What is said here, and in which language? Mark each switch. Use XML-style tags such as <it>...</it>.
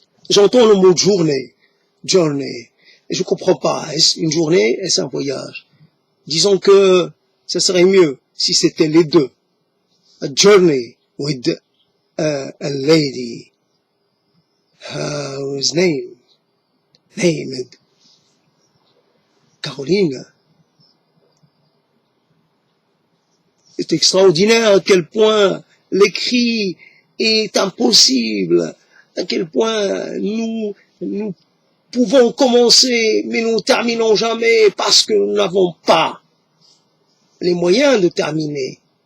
<fr>J'entends le mot journée, et je comprends pas. Est-ce une journée, est-ce un voyage? Disons que ce serait mieux si c'était les deux.</fr> <en>A journey with a lady whose named Caroline.</en> <fr>C'est extraordinaire à quel point l'écrit est impossible, à quel point nous pouvons commencer, mais nous ne terminons jamais parce que nous n'avons pas les moyens de terminer.</fr>